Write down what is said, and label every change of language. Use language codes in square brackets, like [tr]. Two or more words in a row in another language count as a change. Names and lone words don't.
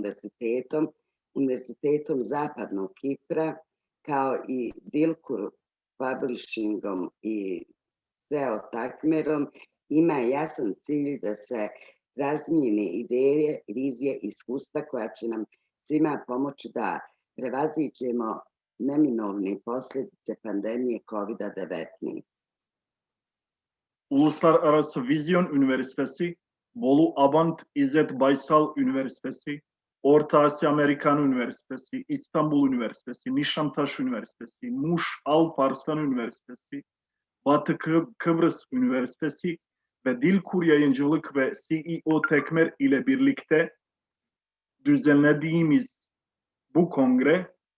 [bs] univerzitetom, Univerzitetom Zapadnog Kipra, kao i Dilkur Publishingom i CEO Takmerom, ima jasan cilj da se razmijene ideje, vizije i iskustva koja će nam svima pomoći da prevaziđemo neminovne posljedice pandemije COVID-19. [tr] Uluslararası Vizyon Üniversitesi, Bolu Abant İzzet Baysal Üniversitesi, Orta Asya Amerikan Üniversitesi, İstanbul Üniversitesi, Nişantaş Üniversitesi, Muş Alparslan Üniversitesi, Batı Kıbrıs Üniversitesi ve Dilkur Yayıncılık ve CEO Tekmer ile birlikte düzenlediğimiz bu kongre